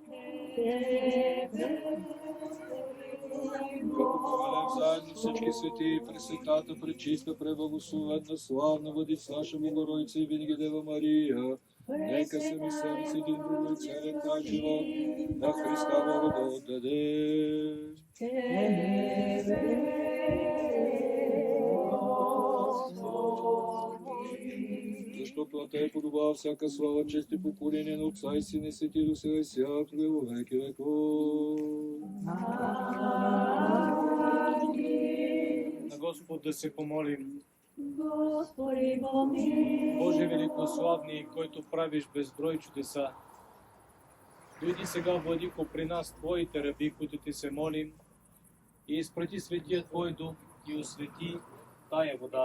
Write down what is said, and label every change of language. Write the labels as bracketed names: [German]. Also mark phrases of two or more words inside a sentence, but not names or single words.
[Bulgarian] Като повелем заедно всички свети и пресветата, пречиста, преблагословенна, славна Владица наша Богородица и винаги Дева Мария, нека се ми себе си един друг и целият наш живот на Христа Бога да отдаде. Защото на Тебе подобава всяка слава, чест и поклонение на Отца и Сина и Свети Дух, сега и всякога [Church Slavic] во веки веков. [Bulgarian] На Господ да се помолим. Господи, помилуй. Боже великославни, който правиш безброй чудеса, дойди сега, Владико, при нас, Твоите раби, които Ти се молим, и изпрати Светия Твой Дух и освети тая вода.